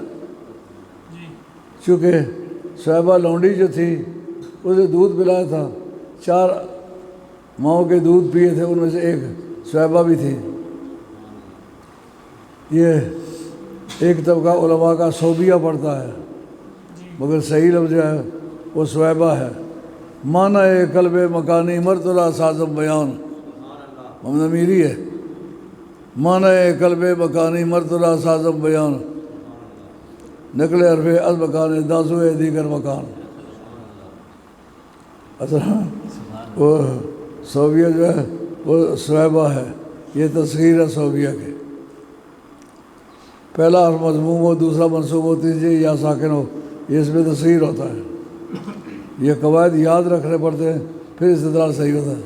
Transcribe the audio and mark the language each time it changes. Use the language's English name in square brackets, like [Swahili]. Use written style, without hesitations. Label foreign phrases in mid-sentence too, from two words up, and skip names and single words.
[Urdu] چونکہ صحابہ لونڈی جو تھی اسے دودھ پلایا تھا، 4 ماؤں کے دودھ پیے تھے، ان میں سے ایک صحابہ بھی تھی۔ یہ ایک طبقہ علماء کا صوبیہ پڑھتا ہے، مگر صحیح لفظ جو ہے وہ صحابہ ہے۔ [Persian] معنی قلب مکانی مرتضی سازم بیان، محمد امیری ہے۔ معنی قلب مکانی مرتضی سازم بیان، نقل حرف از مکان دازو دیگر مکان۔ [Urdu] وہ صوبیہ جو ہے وہ صحابہ ہے، یہ تصغیر ہے صوبیہ کے۔ پہلا حرف مضموم ہو، دوسرا منصوب ہو، تیسری یا ساکن ہو، یہ اس میں تصغیر ہوتا ہے۔ یہ قواعد یاد رکھنے پڑتے ہیں پھر استدلال صحیح ہوتا ہے۔